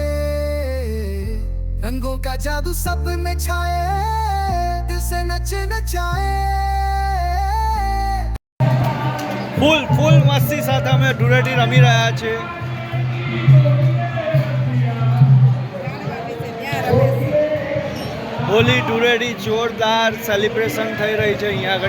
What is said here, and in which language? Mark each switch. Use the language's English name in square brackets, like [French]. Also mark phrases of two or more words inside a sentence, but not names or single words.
[Hindi] रंगों का जादू सब में छाए, दिल से नचे नचाए। [Gujarati] ફૂલ ફૂલ મસ્તી સાથે અમે ધૂળેટી રમી રહ્યા છે। હોલી ધૂળેટી જોરદાર સેલિબ્રેશન થઈ રહી છે અહીંયા આગળ।